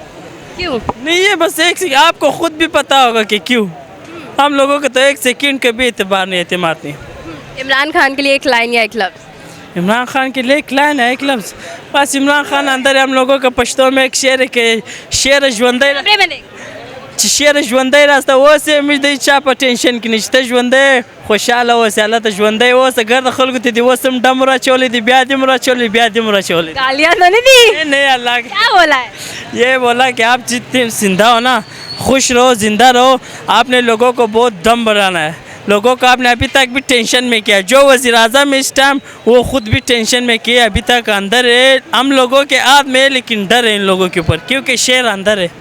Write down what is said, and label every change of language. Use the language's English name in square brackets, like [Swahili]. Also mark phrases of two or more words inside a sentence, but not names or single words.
[Urdu] کیوں نہیں ہے? بس ایک سیکنڈ، آپ کو خود بھی پتا ہوگا کہ کیوں۔ ہم لوگوں کو تو ایک سیکنڈ کا بھی اعتبار نہیں، اعتماد نہیں. عمران خان کے لیے ایک لائن یا ایک لفظ? عمران خان کے لیے ایک لائن ہے، ایک لفظ بس. عمران خان اندر ہے، ہم لوگوں کا پشتو میں ایک شعر ہے کہ شعر [Pashto] ژوندی راسته اوس یې موږ د چا په ټینشن کې نشته، ژوندی خوشحاله اوسې، هلته ژوندی اوسه، ګرده خلکو ته دې اوس هم ډم راچولی دی، بیا دې هم راچولی، بیا دې هم راچولی۔ [Urdu] گالیاں تو نہیں دی؟ نہیں اللہ کیا بولا ہے؟ یہ بولا کہ آپ جتنے زندہ ہو نا، خوش رہو، زندہ رہو، آپ نے لوگوں کو بہت دم بڑھانا ہے، لوگوں کو آپ نے ابھی تک بھی ٹینشن میں کیا۔ جو وزیر اعظم اس ٹائم وہ خود بھی ٹینشن میں کیا، ابھی تک اندر ہے، ہم لوگوں کے ہاتھ میں ہے، لیکن ڈر ہے ان لوگوں کے اوپر، کیونکہ شیر اندر ہے۔